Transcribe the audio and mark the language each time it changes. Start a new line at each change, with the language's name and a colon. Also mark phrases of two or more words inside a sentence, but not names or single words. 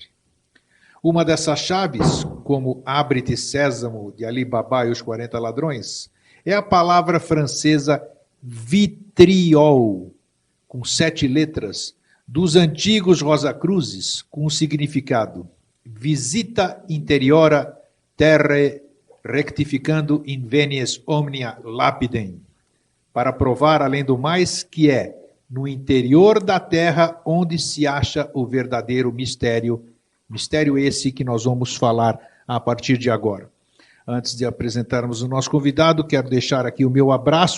Portuguese: Uma dessas chaves, como Abre-te Sésamo, de Ali Babá e os 40 Ladrões, é a palavra francesa vitriol, com 7 letras, dos antigos Rosacruzes, com o significado
Latin: visita interiora terrae rectificando in venies omnia lapidem,
Portuguese: para provar, além do mais, que é no interior da terra onde se acha o verdadeiro mistério esse que nós vamos falar a partir de agora. Antes de apresentarmos o nosso convidado, quero deixar aqui o meu abraço.